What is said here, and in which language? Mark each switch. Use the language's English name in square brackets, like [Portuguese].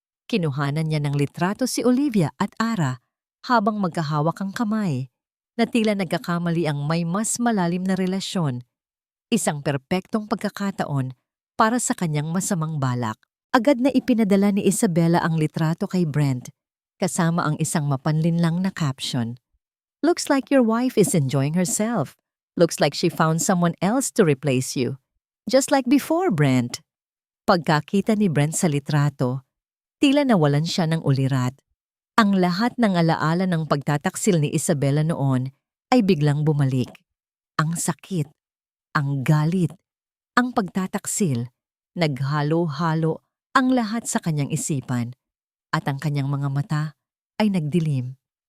[Filipino] Kinuhanan niya ng litrato si Olivia at Ara habang magkahawak ang kamay, na tila nagkakamali ang may mas malalim na relasyon. Isang perpektong pagkakataon para sa kanyang masamang balak. Agad na ipinadala ni Isabela ang litrato kay Brent, kasama ang isang mapanlinlang na caption. [English] "Looks like your wife is enjoying herself. Looks like she found someone else to replace you. Just like before, Brent." [Filipino] Pagkakita ni Brent sa litrato, tila nawalan siya ng ulirat. Ang lahat ng alaala ng pagtataksil ni Isabela noon ay biglang bumalik. Ang sakit, ang galit, ang pagtataksil, naghalo-halo ang lahat sa kanyang isipan at ang kanyang mga mata ay nagdilim.